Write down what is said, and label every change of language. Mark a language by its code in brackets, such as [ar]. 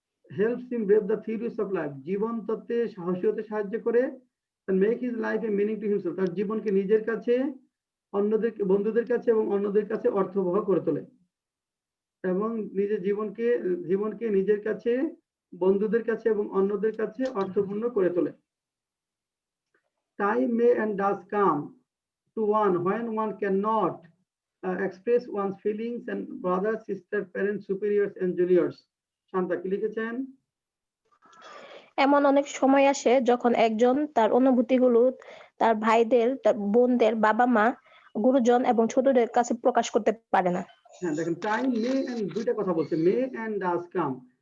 [en] helps him brave the theories of life, [bn] জীবন তত্ত্বে সাহসী হতে সাহায্য করে, [en] make his life a meaning to himself, [bn] তার জীবনকে নিজের কাছে, অন্যদের বন্ধুদের কাছে এবং অন্যদের কাছে অর্থবহ করে তোলে এবং নিজের জীবনকে নিজের কাছে, বন্ধুদের কাছে এবং অন্যদের কাছে অর্থপূর্ণ করে তোলে। [en] Time may and does come to one when one cannot express one's feelings and brothers, sisters, parents, superiors and juniors. [bn] Shanta কি লিখেছেন? এমন অনেক সময় আসে যখন একজন তার অনুভূতিগুলো তার ভাইদের, তার বোনদের, বাবা মা, গুরুজন এবং ছোটদের কাছে প্রকাশ করতে পারে না। হ্যাঁ, দেখেন টাইম মে এন্ড দুইটা কথা বলছে, [en] May and does come.